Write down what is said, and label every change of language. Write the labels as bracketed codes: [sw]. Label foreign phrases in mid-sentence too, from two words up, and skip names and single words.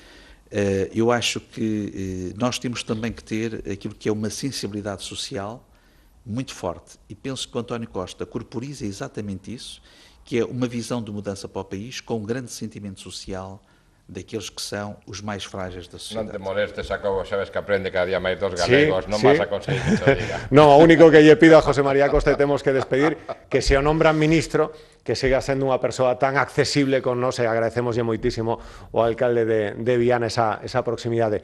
[pt] Eu acho que nós temos também que ter aquilo que é uma sensibilidade social muito forte. E penso que o António Costa corporiza exatamente isso, que é uma visão de mudança para o país com um grande sentimento social daqueles que são os mais frágeis da sociedade. [gl] Non te molestes, Jacobo, sabes que aprende cada día máis dos galegos, non vas a conseguir que te diga. No, o único que lle pido a José María Costa e temos que despedir, que se o nombran ministro, que siga sendo unha persoa tan accesible con nós, e agradecemoslle moitísimo o alcalde de Viana esa proximidade.